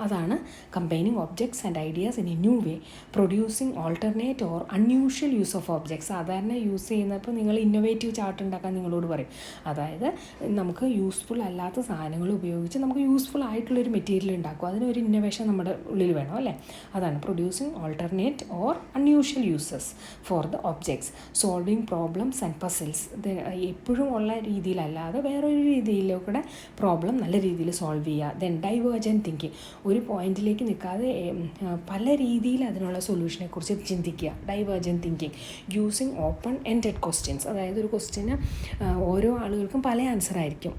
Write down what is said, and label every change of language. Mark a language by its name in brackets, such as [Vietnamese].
[English] അതാണ് combining objects and ideas in a new way. Producing alternate or unusual use of objects. [Malayalam] സാധാരണ use ചെയ്യുന്നപ്പോൾ നിങ്ങൾ innovative chart ഉണ്ടാക്കാൻ നിങ്ങളോട് പറയും. അതായത് നമുക്ക് യൂസ്ഫുൾ അല്ലാത്ത സാധനങ്ങൾ ഉപയോഗിച്ച് നമുക്ക് യൂസ്ഫുൾ ആയിട്ടുള്ളൊരു മെറ്റീരിയൽ ഉണ്ടാക്കും. അതിനൊരു ഇന്നോവേഷൻ നമ്മുടെ ഉള്ളിൽ വേണം അല്ലേ. [English] അതാണ് producing alternate or unusual uses for the objects, solving problems and puzzles. [Malayalam] എപ്പോഴും ഉള്ള രീതിയിലല്ലാതെ വേറൊരു രീതിയിലൂടെ പ്രോബ്ലം നല്ല രീതിയിൽ സോൾവ് ചെയ്യുക. [English] Then divergent thinking. [Malayalam] ഒരു പോയിന്റിലേക്ക് നിൽക്കാതെ പല രീതിയിൽ അതിനുള്ള സൊല്യൂഷനെ കുറിച്ച് ചിന്തിക്കുക. Divergent thinking. [English] Using open ended questions. [Malayalam] അതായത് ഒരു ക്വസ്റ്റ്യന് ഓരോ ആളുകൾക്കും പല ആൻസർ ആയിരിക്കും.